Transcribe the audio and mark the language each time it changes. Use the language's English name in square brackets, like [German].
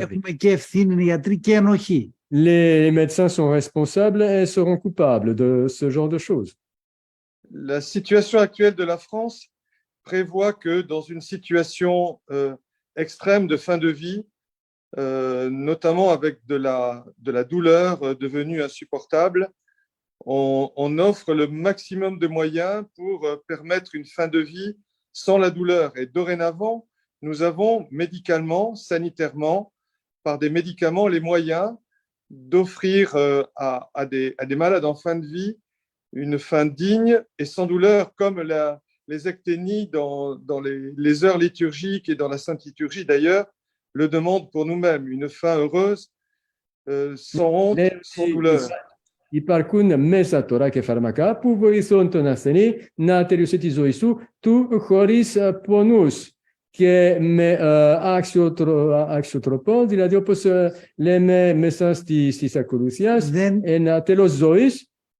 [Greek] έχουμε και ευθύνη ιατροί και ενοχή. [French] Les médecins sont responsables et seront coupables de ce genre de choses. La situation actuelle de la France prévoit que dans une situation extrême de fin de vie, notamment avec de la douleur devenue insupportable, on offre le maximum de moyens pour permettre une fin de vie sans la douleur. Et dorénavant, nous avons médicalement, sanitairement, par des médicaments, les moyens d'offrir à des malades en fin de vie une fin digne et sans douleur, comme les ecténies dans les heures liturgiques et dans la Sainte Liturgie d'ailleurs le demandent pour nous-mêmes, une fin heureuse, sans honte, sans douleur. [Greek] Υπάρχουν μέσα τώρα και φάρμακα που βοηθούν τον ασθενή να τελειώσει τη ζωή του χωρίς πονούς και με άξιο τρόπο, δηλαδή όπως λέμε μέσα στις ακολουθίες, ένα τέλος ζωής.